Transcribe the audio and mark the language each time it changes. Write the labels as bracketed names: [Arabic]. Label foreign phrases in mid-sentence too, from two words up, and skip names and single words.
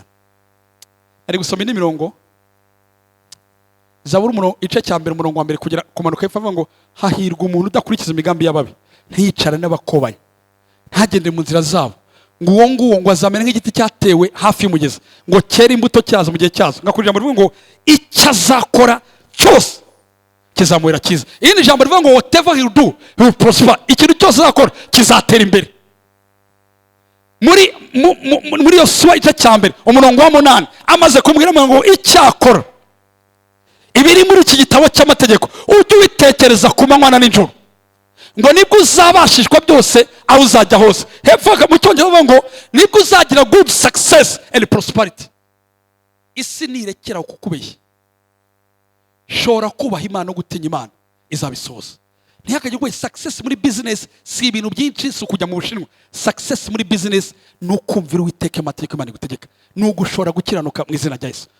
[Kinyarwanda] Ari gusoma indi mirongo, Zaburi igice cya mbere umurongo wa mbere kugera kumanuka hepfo avuga ngo hahirwa umuntu udakurikiza imigambi y'ababi, ntiyicara n'abakobanyi, ntagende mu nzira zabo, ngo uwo nguwo ngo azamera nk'igiti cyatewe hafi y'umugezi, ngo cyera imbuto cyazo mu gihe cyazo. Ngakurira mu ngo icyo azakora cyose kizamuhira cyiza. Iyi ni ijambo rivuga ngo [English] whatever he will do he will prosper. [Kinyarwanda] Ikintu cyose azakora kizatera imbere. Muri Yosuwa igice cya mbere umurongo wa 8 amaze kumbwira ngo icyakora ibiri muri iki gitabo cy'amategeko ujye ubitekereza ku manywa na nijoro, ngo nibwo uzabashishwa byose aho uzajya hose. Hepfo mu Cyongereza ngo nibwo uzagira [English] good success and prosperity. [Kinyarwanda] Isi nirekera kukubeshya, shora kubaha Imana no gutinya Imana izabisoza. Ntihakajye ngo success muri business si ibintu byinshi, si kujya mu Bushinwa. Success muri business ni ukumvira Uwiteka amategeko Imana igutegeka, ni ugushora gukiranuka mu izina rya Yesu.